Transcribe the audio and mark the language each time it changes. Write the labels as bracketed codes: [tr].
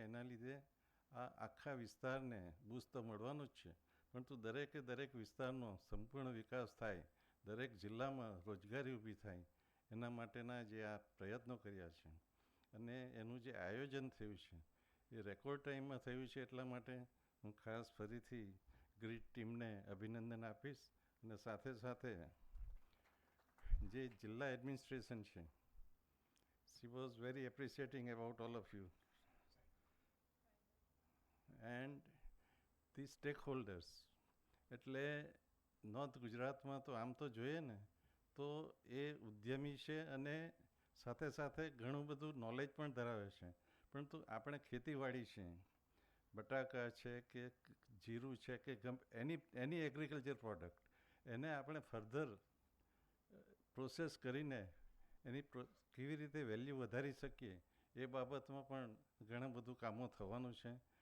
[gu] એના લીધે આ આખા વિસ્તારને બૂસ્ટ તો મળવાનું જ છે, પરંતુ દરેક વિસ્તારનો સંપૂર્ણ વિકાસ થાય, દરેક જિલ્લામાં રોજગારી ઊભી થાય, એના માટેના જે આ પ્રયત્નો કર્યા છે અને એનું જે આયોજન થયું છે એ રેકોર્ડ ટાઈમમાં થયું છે. એટલા માટે હું ખાસ ફરીથી ગ્રીડ ટીમને અભિનંદન આપીશ. અને સાથે જે જિલ્લા એડમિનિસ્ટ્રેશન છે, [en] she was very appreciating about all of you and the stakeholders. [gu] એટલે નોર્થ ગુજરાતમાં તો આમ તો જોઈએ ને તો એ ઉદ્યમી છે અને સાથે ઘણું બધું નોલેજ પણ ધરાવે છે, પરંતુ આપણે ખેતીવાડી છે, બટાકા છે કે જીરું છે કે એની એગ્રીકલ્ચર પ્રોડક્ટ, એને આપણે ફર્ધર પ્રોસેસ કરીને એની કેવી રીતે વેલ્યુ વધારી શકીએ એ બાબતમાં પણ ઘણા બધું કામો થવાનું છે.